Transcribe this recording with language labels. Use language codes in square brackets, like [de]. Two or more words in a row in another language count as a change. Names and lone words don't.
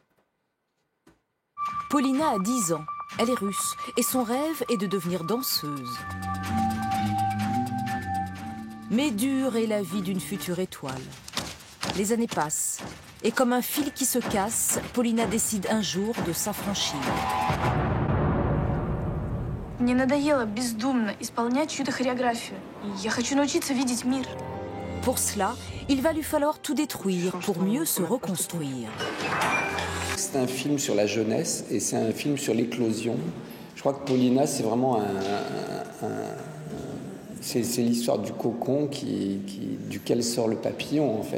[fr] Paulina a 10 ans, elle est russe, et son rêve est de devenir danseuse. Mais dure est la vie d'une future étoile. Les années passent, et comme un fil qui se casse, Paulina décide un jour de s'affranchir. [ru] Мне надоело бездумно исполнять чью-то хореографию. Я хочу научиться видеть мир. [fr] Pour cela, il va lui falloir tout détruire pour mieux se reconstruire. C'est un film sur la jeunesse et c'est un film sur l'éclosion. Je crois que Paulina, c'est vraiment c'est l'histoire du cocon duquel sort le papillon, en fait.